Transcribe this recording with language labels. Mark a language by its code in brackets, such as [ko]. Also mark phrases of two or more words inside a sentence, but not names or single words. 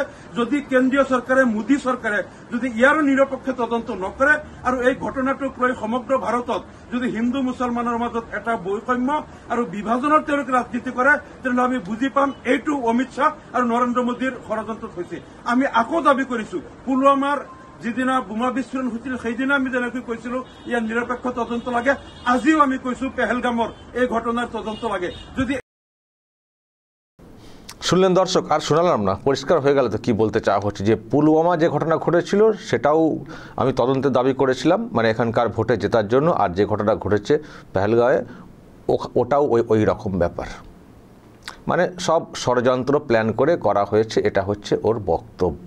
[as] যদি কেন্দ্ৰীয় চৰকাৰে, মোদী চৰকাৰে যদি ইয়াৰো নিৰপেক্ষ তদন্ত নকৰে আৰু এই ঘটনাটোক লৈ সমগ্ৰ ভাৰতত যদি হিন্দু মুছলমানৰ মাজত এটা বৈষম্য আৰু বিভাজনৰ তেওঁলোকে ৰাজনীতি কৰে, তেনেহ'লে আমি বুজি পাম এইটো অমিত শ্বাহ আৰু নৰেন্দ্ৰ মোদীৰ ষড়যন্ত্ৰত হৈছে। আমি আকৌ দাবী কৰিছো, পুলৱামাৰ যিদিনা বোমা বিস্ফোৰণ হৈছিল সেইদিনা আমি যেনেকৈ কৈছিলো ইয়াৰ নিৰপেক্ষ তদন্ত লাগে, আজিও আমি কৈছো পেহেলগামৰ এই ঘটনাৰ তদন্ত লাগে। যদি [bn] শুনলেন দর্শক, আর শোনালাম না, পরিষ্কার হয়ে গেল তো কি বলতে চাওয়া হচ্ছে। যে পুলওয়ামা যে ঘটনা ঘটেছিল সেটাও আমি তদন্তের দাবি করেছিলাম, মানে এখানকার ভোটে জেতার জন্য। আর যে ঘটনা ঘটেছে পেহেলগাঁওয়ে ওটাও ওই রকম ব্যাপার, মানে সব ষড়যন্ত্র প্ল্যান করে করা হয়েছে, এটা হচ্ছে ওর বক্তব্য।